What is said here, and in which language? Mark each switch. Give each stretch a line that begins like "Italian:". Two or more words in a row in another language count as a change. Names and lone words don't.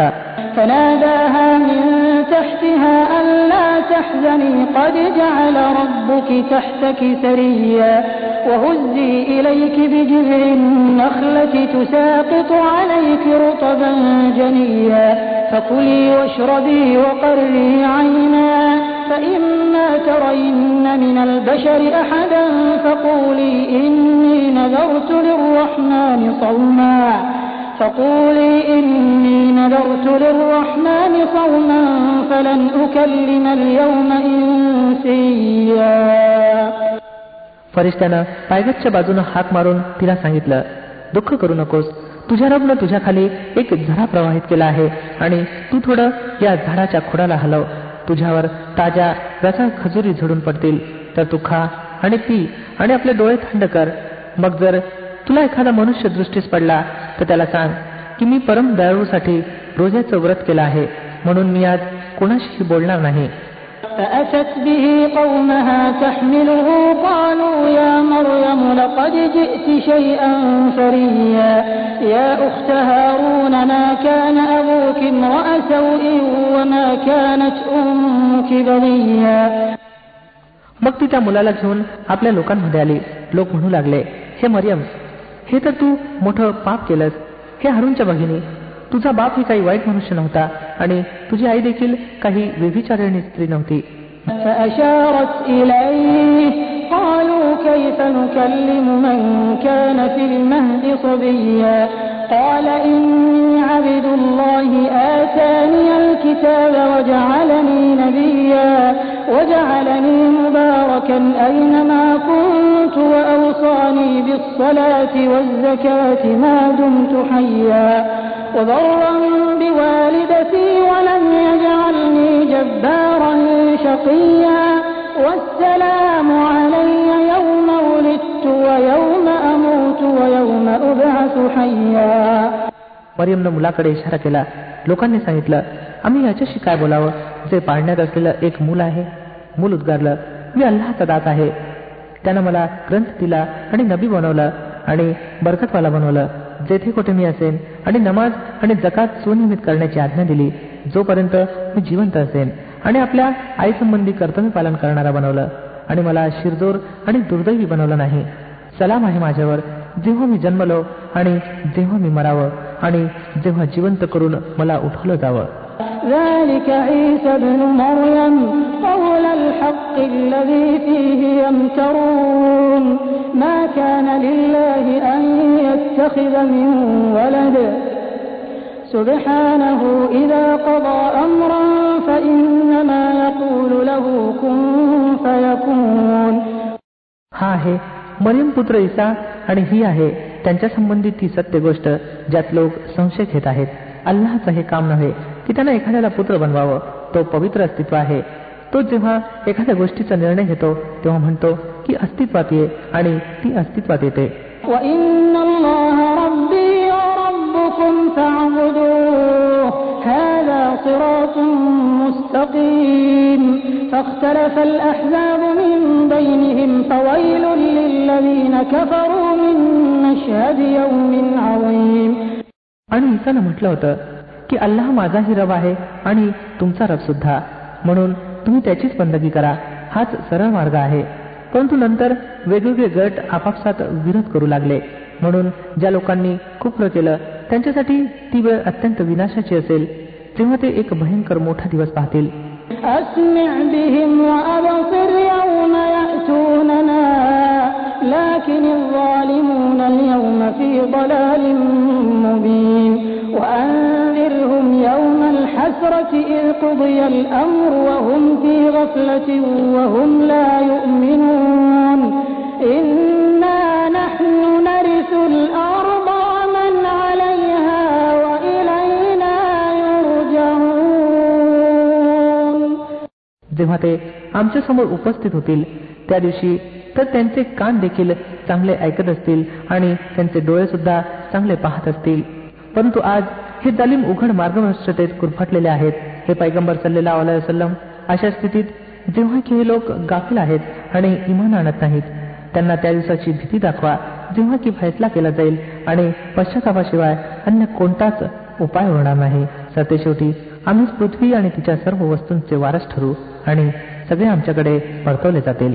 Arabic: فناداها من تحتها ألا تحزني قد جعل ربك تحتك سريا وهزي إليك بجذع النخلة تساقط عليك رطبا جنيا فكلي واشربي وقري عينا ترين من البشر أحدا فقولي إني نذرت للرحمن صوما فلن أكلم اليوم إنسيا.
Marathi: फरिश्त्यानं पायगतच्या बाजूनं हाक मारून तिला सांगितलं, दुःख करू नकोस, तुझ्या रबनं तुझ्या खाली एक झरा प्रवाहित केला आहे आणि तू थोडं या झाडाच्या खोडाला हलव. तुझ्यावर ताज्या रसाळ खजुरी झडून पडतील, तर तू खा आणि पी आणि आपले डोळे थंड कर. मग जर तुला एखादा मनुष्य दृष्टीस पडला तर त्याला सांग की मी परम दयाळूसाठी रोजाचं व्रत केलं आहे, म्हणून मी आज कोणाशीही बोलणार नाही.
Arabic: فأتت به قومها تحمله قالوا يا مريم لقد جئت شيئا فريا يا أخت هارون ما كان أبوك امرأ سوء وما كانت أمك بغيا.
Marathi: मग ती त्या मुलाला घेऊन आपल्या लोकांमध्ये आली. लोक म्हणू लागले, हे मरियम, हे तर तू मोठं पाप केलंस. हे हारूनच्या भगिनी, तुझा बाप ही काही वाईट मनुष्य नव्हता आणि तुझी आई देखील काही व्यभिचारिणी स्त्री नव्हती.
Arabic: فأشارت إليه قالوا كيف نكلم من كان في المهد صبيا قال إني عبد الله آتاني الكتاب وجعلني نبيا وجعلني مباركا أينما كنت وأوصاني بالصلاة والزكاة ما دمت حيا وبرا بوالدتي ولم يجعلني جبارا شقيا والسلام علي يوم ولدت ويوم أموت ويوم أبعث حيا.
Marathi: मरियमनं मुलाकडे इशारा केला. लोकांनी सांगितलं, आम्ही याच्याशी काय बोलावं जे पाळण्यात असलेलं एक मूल आहे. मूल उद्गारलं, मी अल्लाहचा दास आहे. त्यानं मला ग्रंथ दिला आणि नबी बनवलं आणि बरकतवाला बनवलं. जेथे कुठे मी असेन आणि नमाज आणि जकात सुनियमित करण्याची आज्ञा दिली जोपर्यंत मी जिवंत असेन, आणि आपल्या आईसंबंधी कर्तव्य पालन करणारा बनवलं आणि मला शिरजोर आणि दुर्दैवी बनवलं नाही. सलाम आहे माझ्यावर जेव्हा मी जन्मलो आणि जेव्हा मी मरावं आणि जेव्हा जिवंत करून मला उठवलं जावं.
Arabic: ذلك عيسى ابن مريم قول الحق الذي فيه يمترون ما كان لله أن يتخذ من ولد سبحانه إذا قضى أمرا فإنما يقول له كن فيكون.
Marathi: हा आहे मरियम पुत्र ईसा आणि ही आहे त्यांच्या संबंधित ती सत्य गोष्ट ज्यात लोक संशय घेत आहेत. अल्लाहचं हे काम नव्हे की त्यानं एखाद्याला पुत्र बनवावं. तो पवित्र अस्तित्व आहे. तो जेव्हा एखाद्या गोष्टीचा निर्णय घेतो तेव्हा म्हणतो की अस्तित्वात ये, आणि ती अस्तित्वात येते.
Arabic: وَإِنَّ اللَّهَ رَبِّي وَرَبُّكُمْ فَاعْبُدُوهُ هَذَا صِرَاطٌ مُسْتَقِيمٌ فَاخْتَلَفَ الْأَحْزَابُ مِنْ بَيْنِهِمْ فَوَيْلٌ لِلَّذِينَ كَفَرُوا مِنْ مَشْهَدِ يَوْمٍ عَظِيمٍ.
Marathi: आणि ईसानं म्हटलं होतं की अल्लाह माझाही रब आहे आणि तुमचा रब सुद्धा, म्हणून तुम्ही त्याचीच बंदगी करा. हाच सरळ मार्ग आहे. परंतु नंतर वेगवेगळे गट आपापसात विरोध करू लागले. म्हणून ज्या लोकांनी कुफ्र केलं त्यांच्यासाठी ती वेळ अत्यंत विनाशाची असेल जेव्हा ते एक भयंकर मोठा दिवस पाहतील.
Arabic: أسمع بهم وأبصر يوم يأتوننا لكن الظالمون اليوم في ضلال مبين وأنذرهم يوم الحسرة إذ قضي الأمر وهم في غفلة وهم لا يؤمنون إنا نحن نرث الأرض ومن عليها وإلينا يرجعون.
Marathi: जेव्हा ते आमच्या समोर उपस्थित होतील त्या दिवशी तर त्यांचे कान देखील चांगले ऐकत असतील आणि त्यांचे डोळे सुद्धा चांगले पाहत असतील. परंतु आज हे जालिम उघड मार्गभ्रष्टतेत गुरफटलेले आहेत. हे पैगंबर
Arabic: صلى الله عليه وسلم
Marathi: अशा स्थितीत जेव्हा की हे लोक गाफील आहेत आणि इमान आणत नाहीत, त्यांना त्या दिवसाची भीती दाखवा जेव्हा की फैसला केला जाईल आणि पश्चातापाशिवाय अन्य कोणताच उपाय होणार नाही. सत्यशेवटी आम्हीच पृथ्वी आणि तिच्या सर्व वस्तूंचे वारस ठरू आणि सगळे आमच्याकडे परतवले जातील.